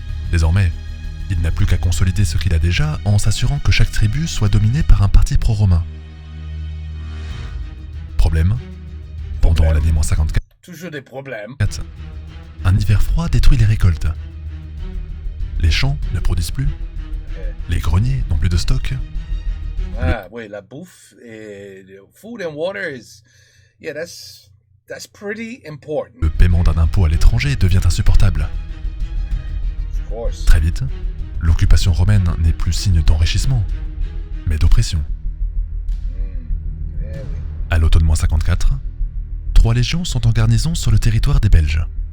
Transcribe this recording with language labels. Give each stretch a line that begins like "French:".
French: Désormais, il n'a plus qu'à consolider ce qu'il a déjà en s'assurant que chaque tribu soit dominée par un parti pro-romain. Problème, pendant l'année moins 54, toujours des problèmes. Un hiver froid détruit les récoltes. Les champs ne produisent plus, les greniers n'ont plus de stock. Oui, la bouffe et
English: food and water is, yeah, that's pretty important.
French: Le paiement d'un impôt à l'étranger devient insupportable. Très vite, l'occupation romaine n'est plus signe d'enrichissement, mais d'oppression. À l'automne moins 54, 3 légions sont en garnison sur le territoire des Belges.